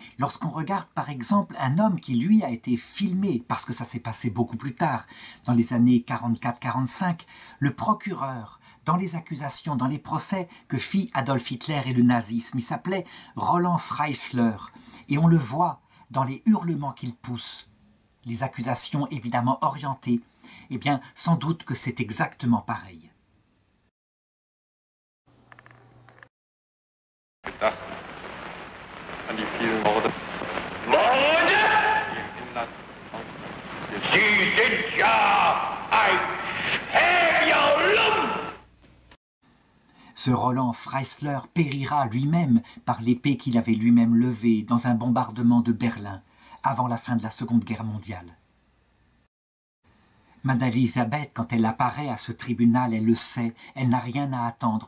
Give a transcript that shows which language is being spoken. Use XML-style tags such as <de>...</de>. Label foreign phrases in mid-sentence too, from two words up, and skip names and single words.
<fr>Lorsqu'on regarde par exemple un homme qui lui a été filmé, parce que ça s'est passé beaucoup plus tard, dans les années 44-45, le procureur, dans les accusations, dans les procès que fit Adolf Hitler et le nazisme, il s'appelait Roland Freisler, et on le voit dans les hurlements qu'il pousse, les accusations évidemment orientées, eh bien sans doute que c'est exactement pareil.</fr> <de>An die vielen Morde. Morde? Sie sind ja ein Schäbierlump!</de> <fr>Ce Roland Freisler périra lui-même par l'épée qu'il avait lui-même levée dans un bombardement de Berlin avant la fin de la Seconde Guerre mondiale. Madame Elisabeth, quand elle apparaît à ce tribunal, elle le sait, elle n'a rien à attendre.</fr>